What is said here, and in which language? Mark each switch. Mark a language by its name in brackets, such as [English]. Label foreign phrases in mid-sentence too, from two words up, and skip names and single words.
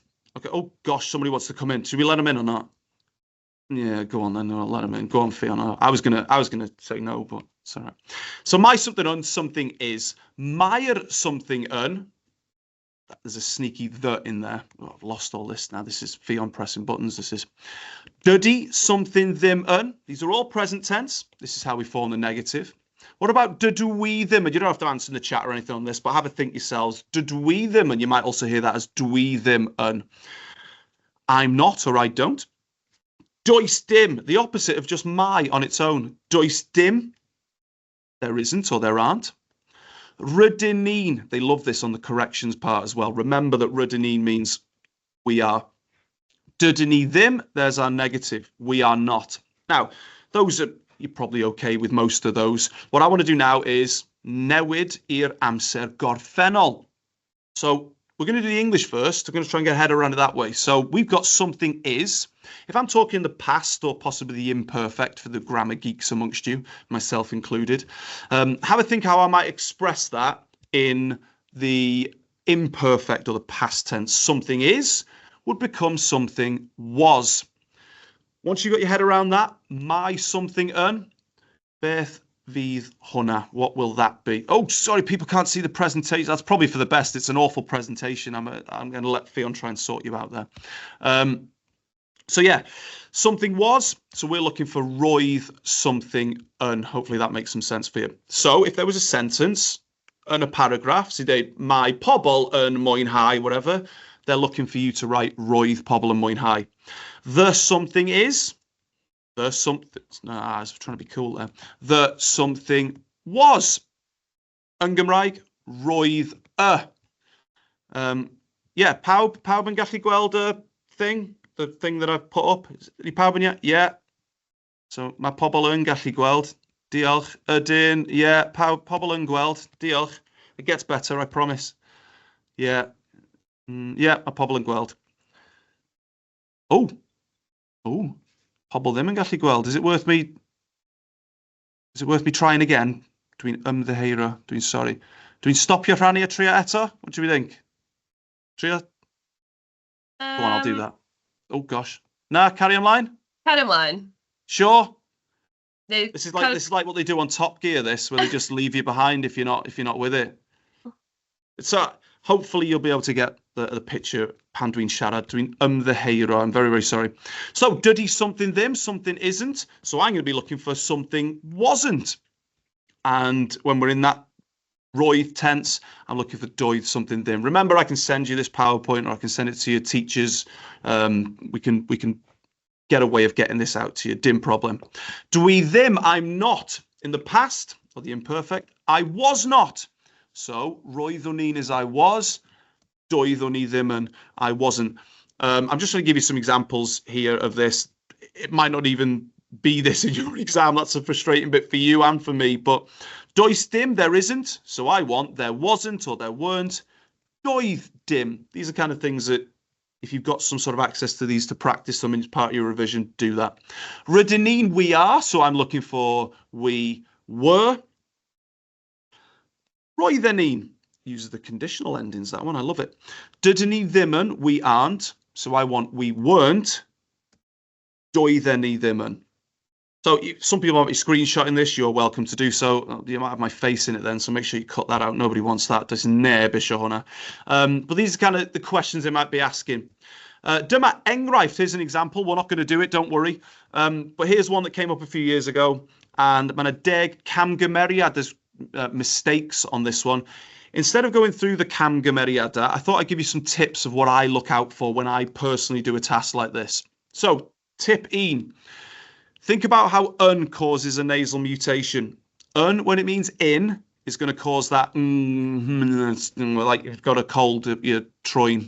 [English] Okay, oh gosh, somebody wants to come in. Should we let them in or not? Yeah, go on then, I'll let them in. Go on, Fiona. I was gonna say no, but it's all right. So my something un, something is. Mae'r something un, there's a sneaky the in there. Oh, I've lost all this now. This is Fionn pressing buttons. This is dydy something ddim un. These are all present tense. This is how we form the negative. What about dydw we ddim? And you don't have to answer in the chat or anything on this, but have a think yourselves. Dydw we ddim, and you might also hear that as [Welsh] dwi ddim yn. [English] I'm not, or I don't. [Welsh] Does dim, [English] the opposite of just my on its own. [Welsh] Does dim, [English] there isn't or there aren't. [Welsh] Rydyn ni'n, [English] they love this on the corrections part as well. Remember that [Welsh] rydyn ni'n [English] means we are. [Welsh] Dydyn ni ddim, [English] there's our negative. We are not. Now, those are, you're probably okay with most of those. What I want to do now is [Welsh] newid i'r amser gorffennol. [English] So we're going to do the English first. I'm going to try and get a head around it that way. So we've got something is. If I'm talking the past or possibly the imperfect for the grammar geeks amongst you, myself included, have a think how I might express that in the imperfect or the past tense. Something is would become something was. Once you've got your head around that, my something un, [Welsh] beth fydd hwnna? [English] What will that be? Oh, sorry, people can't see the presentation. That's probably for the best. It's an awful presentation. I'm going to let Fionn try and sort you out there. So yeah, something was. So we're looking for roedd something un. Hopefully that makes some sense for you. So if there was a sentence and a paragraph, so they my [Welsh] pobl yn mwynhau, [English] whatever, they're looking for you to write [Welsh] roedd pobl yn mwynhau. [English] The something is. The something. No, I was trying to be cool there. The something was. [Welsh] Yn Gymraeg, roedd Yeah, pawb yn gallu gweld y thing? [English] The thing that I've put up? [Welsh] Ydy pawb yn iawn? Yeah. So mae pobl yn gallu gweld. Diolch. Ydyn. Yeah, pobl yn gweld. Diolch. [English] It gets better, I promise. Yeah. Yeah, [Welsh] mae pobl yn gweld. Oh. Oh. Pobl ddim yn gallu gweld. [English] Is it worth me trying again? [Welsh] Dwi'n ymddiheuro. Dwi'n sorry. Dwi'n stopio rhannu a trio eto? [English] What do you think? Trio? Go on, I'll do that. Oh gosh. Nah, carry ymlaen? Carry ymlaen. Sure. No, this is like what they do on Top Gear, this, where they just leave you behind if you're not with it. So hopefully you'll be able to get the picture [Welsh] pan dwi'n siarad. Dwi'n ymddiheuro. [English] I'm very, very sorry. So, dydy something ddim, something isn't. So I'm going to be looking for something wasn't. And when we're in that roedd tense, I'm looking for doedd something ddim. Remember, I can send you this PowerPoint or I can send it to your teachers. We can get a way of getting this out to you. [Welsh] Dim problem. Dwi ddim, [English] I'm not. In the past, or the imperfect, I was not. So, [Welsh] roeddwn i'n [English] is I was. [Welsh] Doeddwn i ddim yn, [English] I wasn't. I'm just going to give you some examples here of this. It might not even be this in your exam. That's a frustrating bit for you and for me. But [Welsh] does dim, [English] there isn't. So I want, there wasn't or there weren't. [Welsh] Doedd dim. [English] These are kind of things that if you've got some sort of access to these to practice them as part of your revision, do that. [Welsh] Rydyn ni'n, [English] we are. So I'm looking for we were. [Welsh] Roedden ni'n. [English] Uses the conditional endings, that one. I love it. [Welsh] Dydyn ni ddim yn, [English] we aren't. So I want we weren't. [Welsh] Doedden ni ddim yn. [English] So some people might be screenshotting this. You're welcome to do so. You might have my face in it then, so make sure you cut that out. Nobody wants that. [Welsh] Does neb isio hwnna. [English] But these are kind of the questions they might be asking. [Welsh] Dyma enghraifft. [English] Here's an example. We're not going to do it, don't worry. But here's one that came up a few years ago. [Welsh] And mae 'na 10 camgymeriad. [English] There's mistakes on this one. Instead of going through the camgymeriadau, I thought I'd give you some tips of what I look out for when I personally do a task like this. So, tip 1. Think about how un causes a nasal mutation. Un, when it means in, is going to cause that like you've got a cold at your troin.